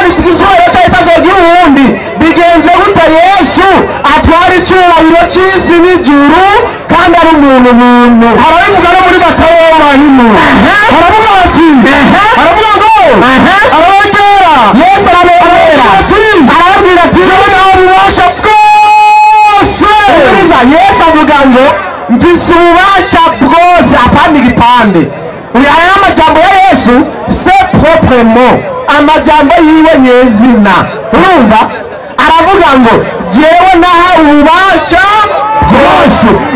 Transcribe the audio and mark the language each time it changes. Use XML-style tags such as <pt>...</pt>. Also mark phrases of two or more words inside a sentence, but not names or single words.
<rn>icyubahiro cyayo itazogira uwundi bigenze gute Yesu atwara icyubahiro cy'isi n'ijuru kandi ari umuntu harabivuga no muri Matayo mahino haravuga ati haravuga ngo arabagera Yesu arabagera arabwira ati ububasha bwose Yesu avuga ngo mfise ububasha bwose apana igipande aya amajambo ya Yesu</rn> <fr>c'est proprement</fr> <rn>amajambo yiwe nyezina urumva aravuga ngo jewe naha ububasha bwose</rn>